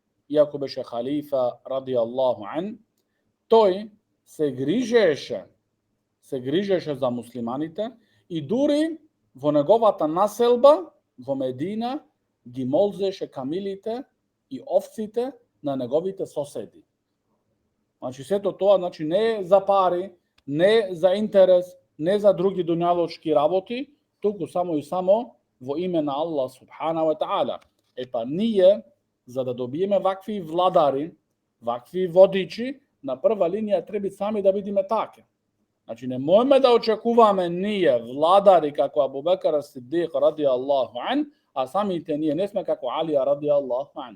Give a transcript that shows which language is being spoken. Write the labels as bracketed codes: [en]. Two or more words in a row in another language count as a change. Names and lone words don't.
[ar] رضي الله عنه, [mk] тој се грижеше за муслиманите и дури во неговата населба во Медина ги молзеше камилите и овците на неговите соседи. Значи сето тоа значи не за пари, не за интерес, не за други дуњалочки работи, туку само и само во име на Аллах [ar] سبحانه وتعالى. [mk] Епа ние за да добиеме вакви владари, вакви водичи, на прва линија треба сами да бидеме таке. Значи не можеме да очекуваме ние владари како Абу Бекр Сиддик [ar] رضي الله عنه, [mk] а самите ние не сме како Алија [ar] رضي الله عنه.